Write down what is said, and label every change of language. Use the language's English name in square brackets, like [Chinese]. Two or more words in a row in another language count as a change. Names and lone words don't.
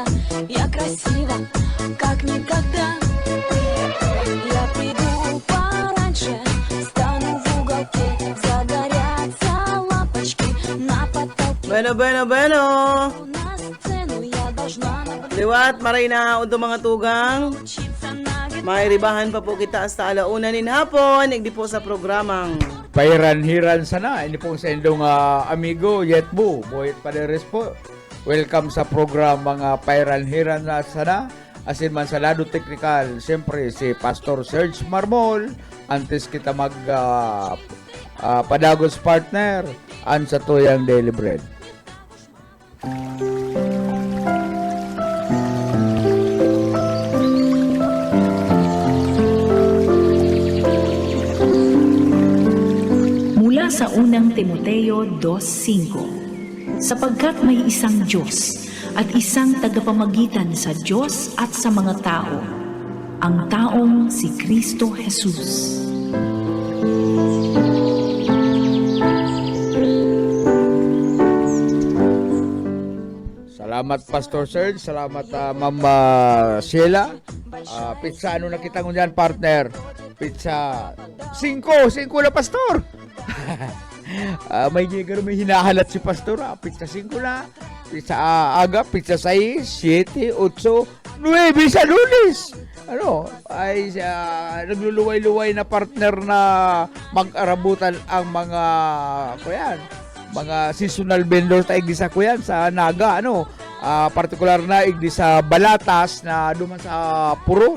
[Russian] Я красива, как никогда. Я приду пораньше, стану в уголке. Загорятся лампочки на потолке. Bueno. На сцену я должна [Bikol] Liwat, maray na undo mga tugang. [Russian] научиться на гитаре. [Bikol] May ribahan pa po kita hasta alauna nin hapon. Igdi po sa programang Pairan-hiran sana. Ini pong sa indong amigo, Yetbu. Boyet Paderes po. Welcome sa program mga Pairan-hiran na sana. Asin man sa lado technical, siyempre si Pastor Serge Marmol. Antes kita mag padagos partner. An sa tuyang Daily Bread. [Filipino] Mula sa unang Timoteo 2:5, sapagkat may isang Diyos at isang tagapamagitan sa Diyos at sa mga tao, ang taong si Kristo Jesus. [Bikol] Salamat Pastor Serge, salamat Ma'am Sheila. Pizza ano na kita ngunyan partner? Pizza 5 na Pastor. May hinahalat si Pastor. Pizza 5 na. Pizza aga, pizza 6, 7, 8, 9 sa Lunes. Ano, ay nagluluway-luway na partner na mag-arabutan ang mga [English] seasonal vendors [Bikol] na igdi sa kuyan sa Naga, partikular na igdi sa Balatas na duman sa Puro.